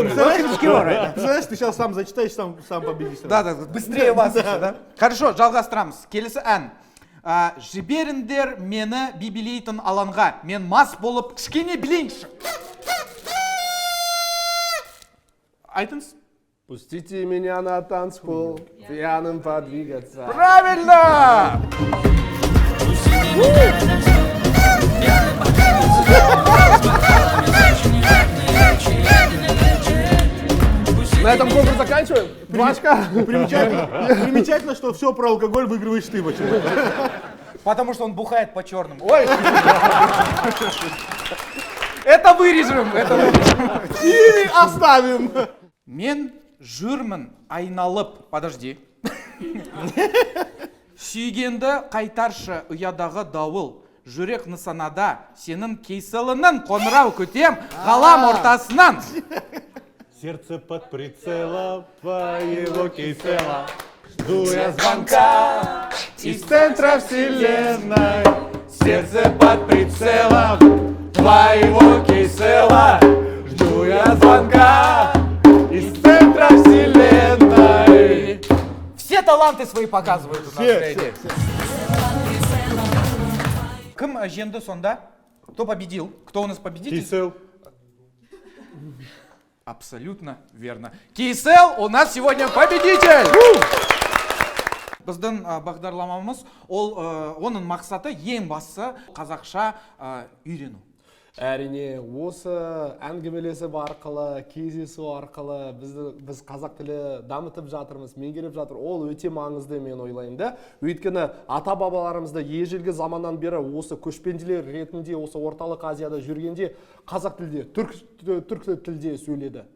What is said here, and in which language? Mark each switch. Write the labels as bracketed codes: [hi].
[ru] Знаешь, ты сейчас сам зачитаешь, сам победишь. Да, быстрее вас еще, да? Хорошо, [kk] жалғастырамыз. Келесі ән. Жіберіңдер мені бибилейтін алаңға. Мен мас болып кішкене білейінші. Айтыңыз. [ru] Пустите меня на танцпол, пьяным подвигаться. Правильно! На этом конкурс заканчиваем. Машка. Примечательно, что все про алкоголь выигрываешь ты почему-то. Потому что он бухает по черным. Ой! Это вырежем, это вырежем. Или оставим. [kk] Мен жүрмін айналып. [ru] Подожди. [kk] Сүйгенді қайтаршы ұядағы дауыл. Жүрек нысанада сенің кейсілінің қоңырау күтем ғалам ортасынан. [ru] Сердце под прицелом твоего кисела. Жду я звонка из центра вселенной. Сердце под прицелом твоего кисела. Жду я звонка из центра вселенной. Все таланты свои показывают у нас. Все. [kk] Кім жеңді сонда? [ru] Кто победил? Кто у нас победитель? Кисел. Абсолютно верно. Кейсел у нас сегодня победитель! [kk] Біздің бағдарламамыз, оның мақсаты ең бастысы қазақша үйрену. Әрине, осы әңгімелесіп арқылы, кездесу арқылы біз қазақ тілі дамытып жатырмыз, меңгеріп жатыр. Ол өте маңызды мен ойлаймын да. Өйткені ата-бабаларымызды ежелгі заманнан бері осы көшпенділер ретінде осы орталық Азияда жүргенде қазақ тілде, түрк тілде сөйледі.